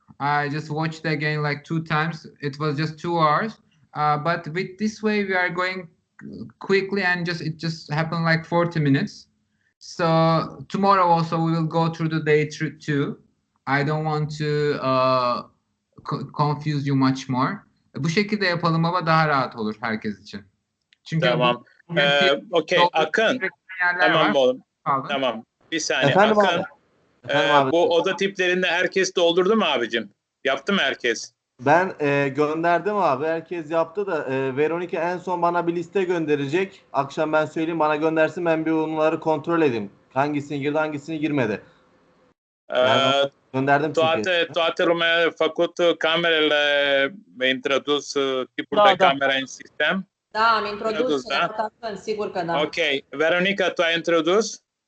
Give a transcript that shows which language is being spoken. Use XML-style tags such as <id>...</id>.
<en>I just watched again like 2 times. It was just 2 hours. But with this way we are going quickly and it just happened like 40 minutes. So tomorrow also we will go through the day 2. I don't want to confuse you much more.</en> <tr>Bu şekilde yapalım ama daha rahat olur herkes için. Çünkü tamam. Okey, Akın. Tamam oğlum. Tamam. Bir saniye. Efendim Akın. Efendim bu oda tiplerinde herkes doldurdu mu abicim? Yaptı mı herkes? Ben gönderdim abi. Herkes yaptı da Veronica en son bana bir liste gönderecek. Akşam ben söyleyeyim bana göndersin. Ben bir onları kontrol edeyim. Hangisini girdi hangisini girmedi. Gönderdim çünkü.</tr> <ro>Toate lumea a făcut camerele, introdus tipul de camera în sistem? Da, am introdus, da? Sigur că da. Ok. Veronica, tu ai introdus?</ro>